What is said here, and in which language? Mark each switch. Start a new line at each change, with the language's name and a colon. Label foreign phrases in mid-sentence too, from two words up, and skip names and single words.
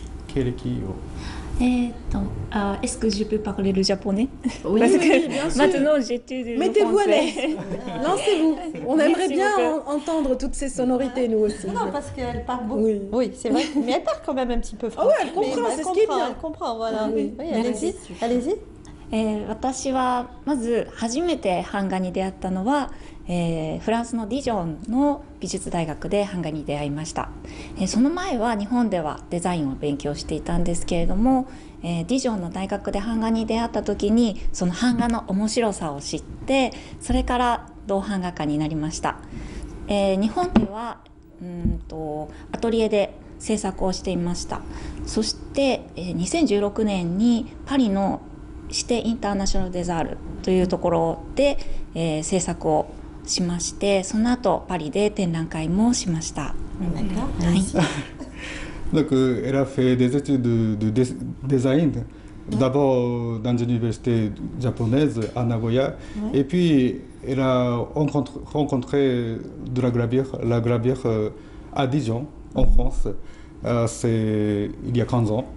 French: Est-ce que je peux parler le japonais? Oui, parce que oui, bien sûr. Maintenant j'étudie le Mettez-vous à français. l'aise. Lancez-vous. On aimerait bien entendre toutes ces sonorités, nous aussi. Non, parce qu'elle parle beaucoup. Oui, c'est vrai. Mais elle parle quand même un petit peu français. Ah oui, elle comprend, c'est ce qui est bien. Elle comprend, voilà. Oui. Allez-y. Allez-y.
Japanese: 私はまず初めて版画に出会ったのは、フランスのディジョンの美術大学で版画に出会いました。その前は日本ではデザインを勉強していたんですけれども、ディジョンの大学で版画に出会った時にその版画の面白さを知って、それから銅版画家になりました。日本ではアトリエで制作をしていました。そして、2016年にパリの指定インターナショナルデザールというところで、制作をしまして、その後パリで展覧会もしました。
French: Donc, elle a fait des études de design, d'abord dans une université japonaise à Nagoya, et puis elle a rencontré de la gravure à Dijon, en France, il y a 15 ans.